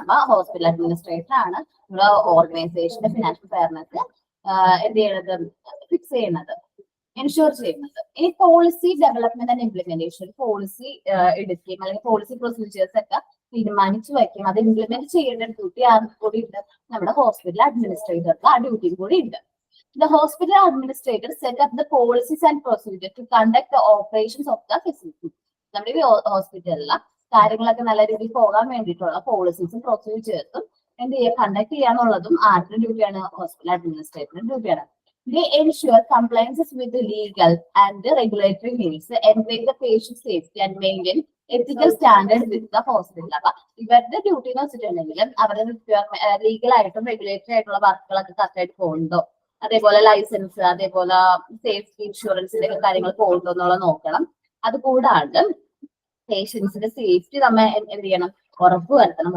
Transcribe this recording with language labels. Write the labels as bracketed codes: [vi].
[ml] അപ്പൊ hospital administrator ആണ് നമ്മുടെ ഓർഗനൈസേഷന്റെ ഫിനാൻഷ്യൽ ഫെയർനെസ് എന്ത് ചെയ്യുന്നത്? ഫിക്സ് ചെയ്യുന്നത്, എൻഷുർ ചെയ്യുന്നത്. ഇനി policy development and implementation. Policy എടുക്കുകയും അല്ലെങ്കിൽ പോളിസി പ്രൊസീജിയേഴ്സ് ഒക്കെ തീരുമാനിച്ചു വയ്ക്കും, അത് ഇംപ്ലിമെന്റ് ചെയ്യേണ്ട ഡ്യൂട്ടി കൂടി ഉണ്ട് നമ്മുടെ ഹോസ്പിറ്റൽ അഡ്മിനിസ്ട്രേറ്റർക്ക്. ആ ഡ്യൂട്ടിയും കൂടി ഉണ്ട്. [en] The hospital administrator set up the policies and procedures to conduct the operations of the facility. [ml] നമ്മുടെ ഈ ഹോസ്പിറ്റലിലെ കാര്യങ്ങളൊക്കെ നല്ല രീതിയിൽ പോകാൻ വേണ്ടിയിട്ടുള്ള പോളിസീസും പ്രൊസീജിയേഴ്സും എന്ത് ചെയ്യുക, കണ്ടക്ട് ചെയ്യാന്നുള്ളതും ആരുടെ ഡ്യൂട്ടിയാണ്? ഹോസ്പിറ്റൽ അഡ്മിനിസ്ട്രേറ്ററിന്റെ ഡ്യൂട്ടിയാണ്. [en] They ensure compliances with the legal and the regulatory needs, encourage the patient safety and maintain ethical standards with the hospital. [ml] അപ്പൊ ഇവരുടെ ഡ്യൂട്ടി എന്ന് വെച്ചിട്ടുണ്ടെങ്കിൽ അവരുടെ ലീഗൽ ആയിട്ടും റെഗുലേറ്ററി ആയിട്ടുള്ള വർക്കുകളൊക്കെ കറക്റ്റ് ആയിട്ട് പോകുന്നുണ്ടോ, അതേപോലെ ലൈസൻസ്, അതേപോലെ സേഫ്റ്റി ഇൻഷുറൻസിന്റെ ഒക്കെ കാര്യങ്ങൾ പോകുന്നുണ്ടോ എന്നുള്ളത് നോക്കണം. അതുകൂടാണ്ട് പേഷ്യൻസിന്റെ സേഫ്റ്റി നമ്മൾ എന്ത് ചെയ്യണം? ഉറപ്പ് വരുത്തണം.